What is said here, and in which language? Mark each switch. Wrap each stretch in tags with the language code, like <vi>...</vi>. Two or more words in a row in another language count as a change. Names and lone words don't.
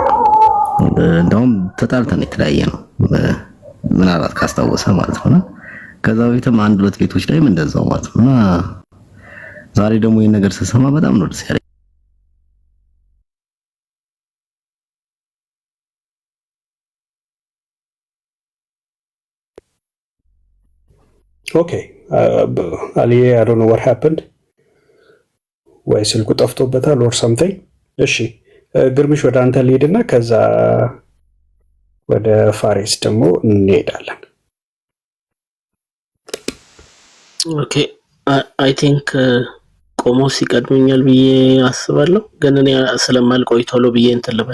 <am>እንደውም ተጣልተን የተለያየ ነው ምናልባት ካስታወሰ ማለት ነው። ከዛ በፊትም አንድ ሁለት ቤቶች ላይም እንደዛው ማለት ነው። እና ዛሬ ደግሞ ይሄን ነገር ስሰማ በጣም ነው ደስ ያለኝ። ኦኬ አሊ</am> <en>I don't know what happened</en> <am>ወይ ስልኩ ጠፍቶበታል</am> <en>or something።</en> <am>እሺ ግርምሽ ወደ አንተ ልሄድና ከዛ ወደ ፋሪስ ደግሞ እንሄዳለን።</am> <en>okay I think</en> <am>ቆሞስ ይቀድመኛል ብዬ አስባለሁ፣ ግን እኔ ስለማልቆይ ቶሎ ብዬ እንትን ልበል።</am>